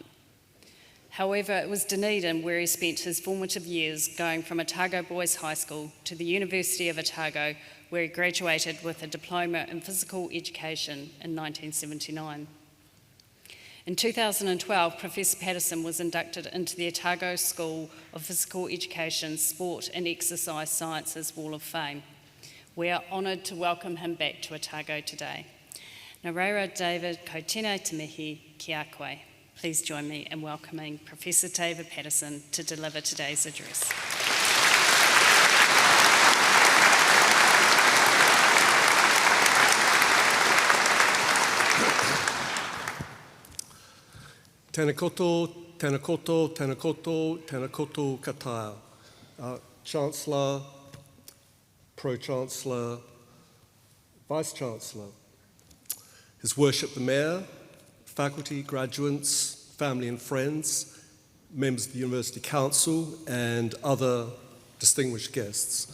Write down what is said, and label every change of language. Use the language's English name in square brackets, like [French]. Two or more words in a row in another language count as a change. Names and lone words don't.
[English] However, it was Dunedin where he spent his formative years, going from Otago Boys High School to the University of Otago, where he graduated with a diploma in physical education in 1979. In 2012, Professor Patterson was inducted into the Otago School of Physical Education, Sport and Exercise Sciences Wall of Fame. We are honoured to welcome him back to Otago today. [Māori] Nā reira, David, ko tēnei te mihi ki a koe. [English] Please join me in welcoming Professor David Patterson to deliver today's address. [Māori] Tēnā koto, tēnā koto, tēnā koto, tēnā koto kataia. [English] Chancellor, Pro-Chancellor, Vice-Chancellor, His Worship the Mayor, faculty, graduates, family and friends, members of the University Council and other distinguished guests.